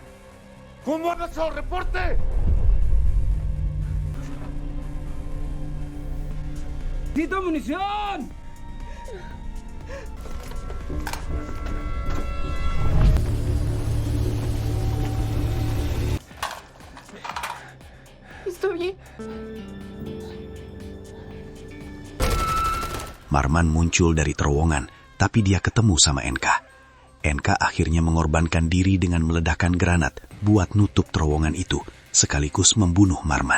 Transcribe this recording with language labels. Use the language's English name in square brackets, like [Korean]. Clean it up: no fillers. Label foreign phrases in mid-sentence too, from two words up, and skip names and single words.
[Spanish] ¿Cómo han hecho? ¡Reporte! ¡Necesito munición! ¿Estoy bien? [Indonesian] Marman muncul dari terowongan, tapi dia ketemu sama NK. NK akhirnya mengorbankan diri dengan meledakkan granat buat nutup terowongan itu, sekaligus membunuh Marman.